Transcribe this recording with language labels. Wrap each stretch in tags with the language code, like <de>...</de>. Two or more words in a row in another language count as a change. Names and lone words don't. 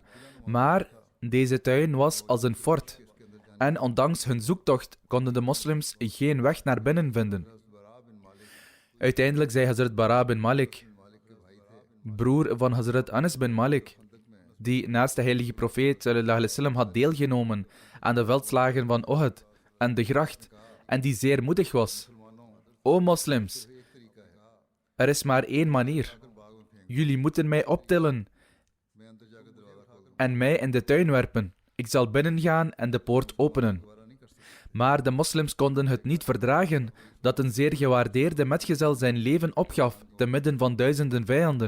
<nl>Maar deze tuin was als een fort. En ondanks hun zoektocht konden de moslims geen weg naar binnen vinden. Uiteindelijk zei Hazrat Bara bin Malik, broer van Hazrat Anas bin Malik, die naast de heilige profeet</nl> <ar>صلى الله عليه وسلم</ar> <nl>had deelgenomen aan de veldslagen van Uhud en de gracht, en die zeer moedig was. O moslims, er is maar 1 manier. Jullie moeten mij optillen en mij in de tuin werpen. Ik zal binnengaan en de poort openen. Maar de moslims konden het niet verdragen dat een zeer gewaardeerde metgezel zijn leven opgaf te midden van duizenden vijanden.</nl>